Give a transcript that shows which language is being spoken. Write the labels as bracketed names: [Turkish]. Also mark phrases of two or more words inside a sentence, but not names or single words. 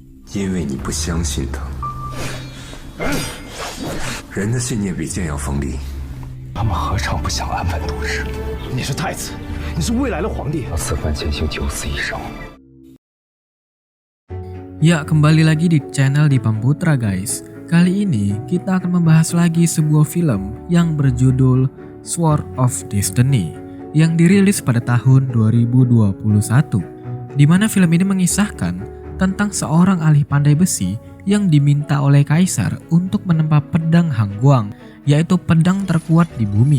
[Chinese] 因为你不相信他。人的信念比剑要锋利。他们何尝不想安稳度日？你是太子，你是未来的皇帝。要此番前行九死一生。 [Indonesian] Ya, kembali lagi di channel Dipan Putra guys. Kali ini kita akan membahas lagi sebuah film yang berjudul Sword of Destiny yang dirilis pada tahun 2021. Di mana film ini mengisahkan tentang seorang ahli pandai besi yang diminta oleh kaisar untuk menempa pedang Hangguang, yaitu pedang terkuat di bumi.